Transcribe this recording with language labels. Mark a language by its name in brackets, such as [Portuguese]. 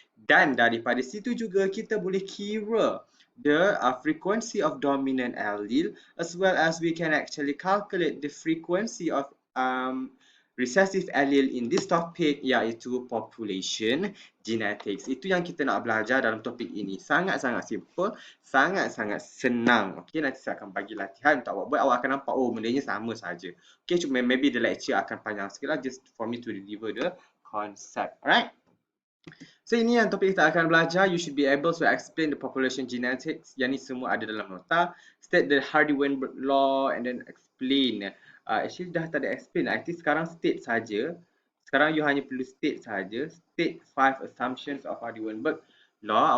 [Malay] Dan daripada situ juga kita boleh kira [English] the frequency of dominant allele, as well as we can actually calculate the frequency of recessive allele in this topic, iaitu population genetics. [Malay] Itu yang kita nak belajar dalam topik ini. Sangat-sangat simple, sangat-sangat senang. Okay, nanti saya akan bagi latihan untuk awak buat. Awak akan nampak, oh benda ni sama saja. Okay, cuma maybe the lecture akan panjang sikit lah, [English] just for me to deliver the concept. [Malay] Alright? So ini yang topik kita akan belajar. [English] You should be able to explain the population genetics. [Malay] Yang ni semua ada dalam nota. [English] State the Hardy-Weinberg law and then explain. [Malay] Actually dah tak ada explain. I think sekarang state saja. Sekarang you hanya perlu state saja. [English] State 5 assumptions of Hardy-Weinberg law.